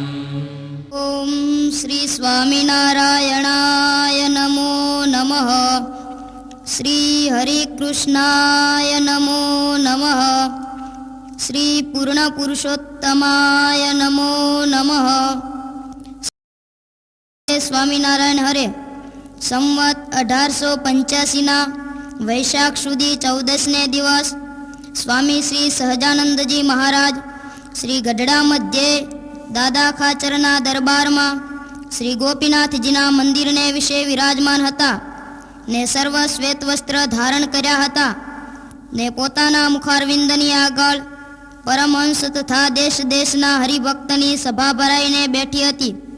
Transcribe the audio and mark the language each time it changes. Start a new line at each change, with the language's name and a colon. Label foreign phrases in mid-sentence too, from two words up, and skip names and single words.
Sanskrit: ओम श्री स्वामिनारायणाय नमो नमः. श्री हरिकृष्णाय नमो नमः. श्री पूर्णपुरुषोत्तमाय नमो नमः.
Gujarati: સ્વામિનારાયણ હરે સંવત 1885ના વૈશાખ સુધી 14ને દિવસ સ્વામી શ્રી સહજાનંદજી મહારાજ શ્રી ગઢડા મધ્યે દાદા ખાચરના દરબારમાં શ્રી ગોપીનાથજીના મંદિરને વિશે વિરાજમાન હતા ને સર્વ શ્વેત વસ્ત્ર ધારણ કર્યા હતા ને પોતાના મુખારવિંદની આગળ પરમહંસ તથા દેશ દેશના હરિભક્તની સભા ભરાઈને બેઠી હતી.